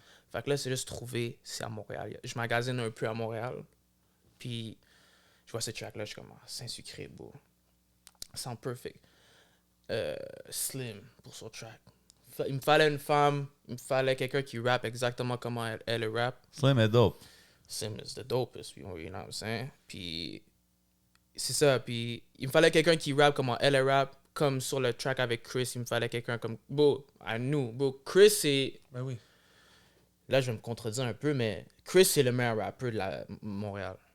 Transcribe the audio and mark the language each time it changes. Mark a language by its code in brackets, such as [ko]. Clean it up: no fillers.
[fr] Fait que là, c'est juste trouver, c'est à Montréal. Je magasine un peu à Montréal. Puis je vois ce track-là, je suis comme, Saint-Sucré, beau. [en] Sound perfect. [fr] Slim pour son track. Il me fallait une femme, il me fallait quelqu'un qui rappe exactement comment elle rappe. Slim est dope. [en] Slim is the dopest, you know what I'm saying? [fr] Puis c'est ça, puis il me fallait quelqu'un qui rappe comment elle rappe, comme sur le track avec Chris, il me fallait quelqu'un comme, [en] I knew, [fr] Chris c'est, Ben oui. là je vais me contredire un peu, mais Chris c'est le meilleur rappeur de Montréal.